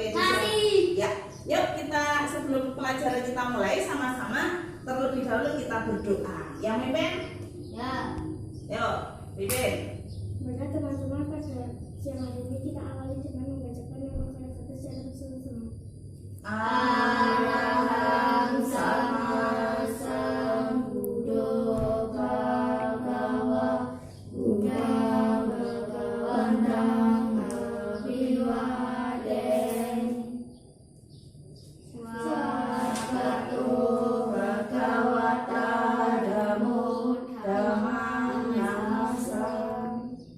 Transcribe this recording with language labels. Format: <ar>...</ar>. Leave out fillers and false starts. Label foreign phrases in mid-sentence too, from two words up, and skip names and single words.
<id>Ya, yuk kita sebelum pelajaran kita mulai sama-sama terlebih dahulu kita berdoa. Yang mimpin? Ya. Yuk, mimpin. Maka teman-teman pada siang hari ini kita awali dengan membacakan yang satu secara bersama-sama.</id> <pi>Araham sama sambuddho bhagava Buddha bhagavantang abiwadeni Swagato bhagavata dhammo dhammam namasami</pi>